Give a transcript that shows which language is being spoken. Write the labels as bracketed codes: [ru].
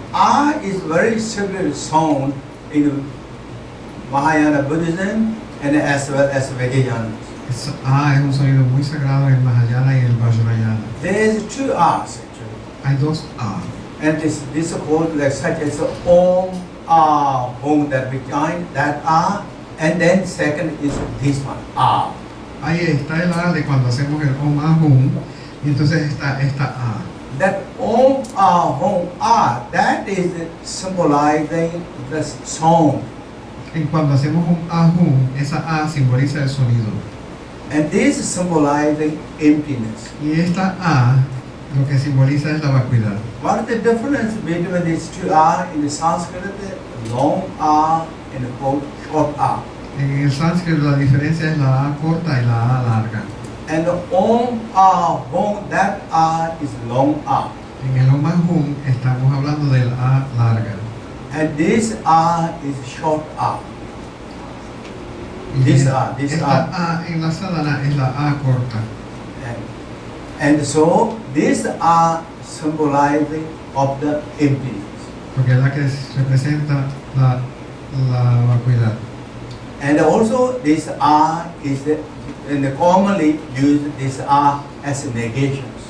[en] Ah is very similar sound in Mahayana Buddhism and as well as Vajrayana. [es] A es un sonido muy sagrado en Mahayana y en Vajrayana. [en] There is 2 A's actually. [es] Hay 2 A. [en] And this is called like such as Om Ah Om that we chant that Ah, and then second is this one Ah. [es] Ahí está el A de cuando hacemos el Om Ahum, y entonces está esta A. [en] That Om Ah Om Ah, that is symbolizing the song [es] Cuando hacemos un ahum, esa A simboliza el sonido. [en] And this symbolizing emptiness. [es] Y esta A lo que simboliza es la vacuidad. [en] What is the difference between these two A in the Sanskrit? The long A and the short A. [es] En el sánscrito la diferencia es la A corta y la A larga. [en] And the Om A, Hum, that A is long A. [es] En el Om Ahum estamos hablando del A larga. [en] And this A is short A. [es] Y [en] This A, this [es] esta A en la sadhana es la A corta. [en] And so this A symbolizing of the emptiness. [es] Porque es la que representa la vacuidad. [en] And also this A is commonly used this A as negations.